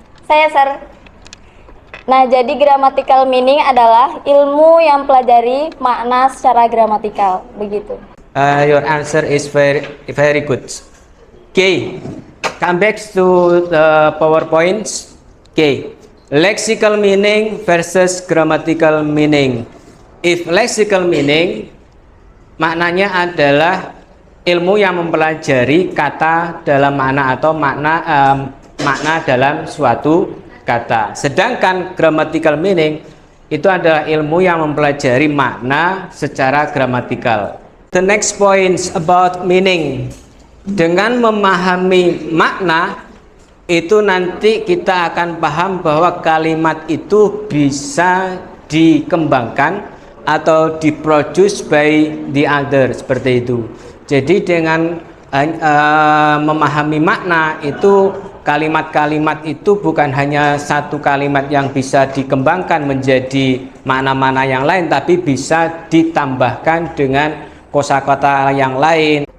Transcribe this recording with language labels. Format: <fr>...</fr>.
<id>Saya, Sir. Nah, jadi grammatical meaning adalah ilmu yang pelajari makna secara gramatikal, begitu.</id> <en>Your answer is very good. Okay, come back to the PowerPoints. Okay, lexical meaning versus grammatical meaning. If lexical meaning,</en> <id>maknanya adalah ilmu yang mempelajari kata dalam makna atau makna dalam suatu kata. Sedangkan grammatical meaning itu adalah ilmu yang mempelajari makna secara gramatikal.</id> <en>The next point about meaning.</en> <id>Dengan memahami makna itu nanti kita akan paham bahwa kalimat itu bisa dikembangkan atau diproduce</id> <en>by the other,</en> <id>seperti itu. Jadi dengan memahami makna itu, kalimat-kalimat itu bukan hanya satu kalimat yang bisa dikembangkan menjadi makna-makna yang lain, tapi bisa ditambahkan dengan kosakata yang lain.</id>